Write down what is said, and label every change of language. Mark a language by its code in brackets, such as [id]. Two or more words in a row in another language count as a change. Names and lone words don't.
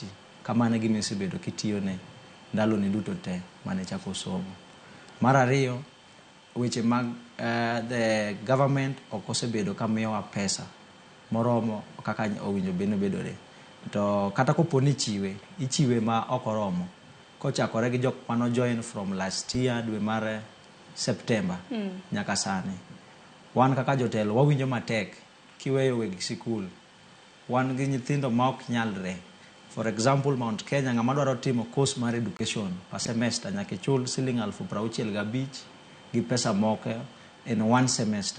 [luo] Kamane gima isebedo kitiyone ndalo ni duto te mane chako somo. Mar ariyo weche mag [en] the government [luo] ok osebedo kamiyowa pesa moromo kaka owinjo bedore. To kata koponi ichiwe ma ok oromo kochakore gi jok mano [en] join from last year [luo] dwe mar September nyaka sani. Wan kaka jotelo wawinjo matek kiweyo weg sikul. Wan gi nyithindo ma ok nyalre. [en] For example, [luo] Mount Kenya ng'ama dwaro timo course mar [en] education per semester [luo] nyaka chul siling 65,000 gi pesa moko [en] in one semester.